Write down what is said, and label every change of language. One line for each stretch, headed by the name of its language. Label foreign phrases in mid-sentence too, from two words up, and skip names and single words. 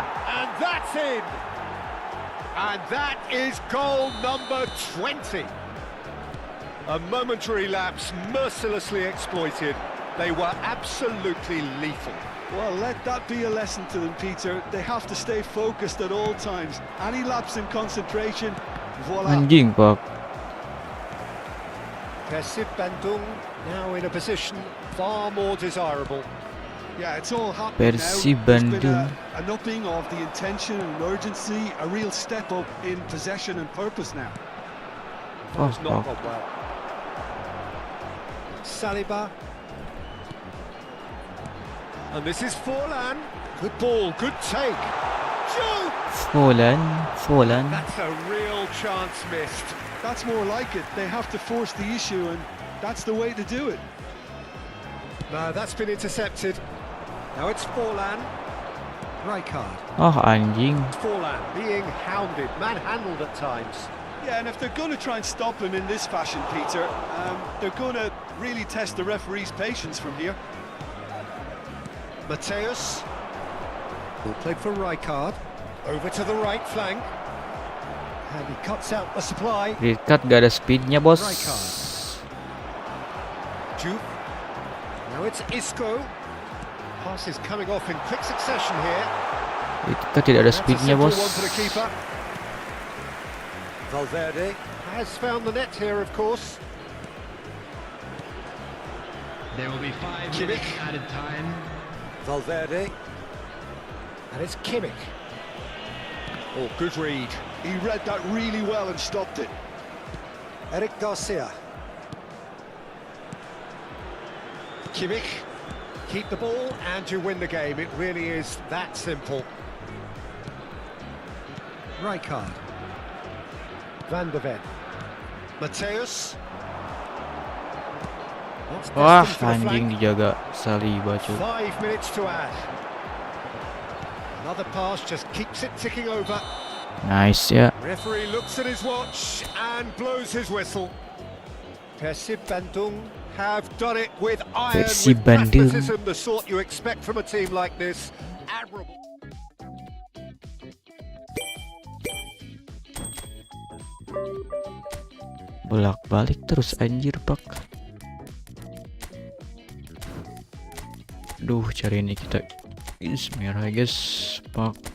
English: And that's in! And that is goal number 20. A momentary lapse mercilessly exploited. They were absolutely lethal. Well, let that be a lesson to them, Peter. They have to stay focused at all times. Any lapse in concentration, voila.
Indonesian: Anjing pak.
English: Persib Bandung now in a position far more desirable. Yeah, it's all happening Persib now. There's been Bandung. an upping of the intention and urgency, a real step up in possession and purpose now. Oh, It's not fuck. gone well. Saliba. And this is Forlan. Good ball, good take. Volan. That's a real chance missed. That's more like it. They have to force the issue, and that's the way to do it. No, that's been intercepted. Now it's Forlan. Rijkaard.
Indonesian: Oh anjing.
English: Forlan being hounded, manhandled at times. Yeah, and if they're going to try and stop him in this fashion, Peter, they're going to really test the referee's patience from here. Mateus. Ball played for Rijkaard. Over to the right flank. And he cuts out the supply.
Indonesian: Rijkaard gak ada speednya bos.
English: Juve. Now it's Isco. Pass is coming off in quick succession here.
Indonesian: Rijkaard tidak ada speednya bos.
English: One for the keeper. Valverde has found the net here, of course. There will be 5 minutes added time. Valverde. And it's Kimmich. Oh, good read. He read that really well and stopped it. Eric Garcia. Kimmich. Keep the ball and you win the game. It really is that simple. Rijkaard. Van de Ven. Mateus.
Indonesian: Wah anjing dijaga Saliba cuy.
English: 5 minutes to add. Another pass just keeps it ticking over. Nice ya. Referee looks at his watch and blows his whistle. Persib Bandung have done it with iron, Persib with Bandung. pragmatism, the sort you expect from a team like this. Admirable.
Indonesian: Bolak-balik terus anjir pak. Duh cari ini kita merah guys pak.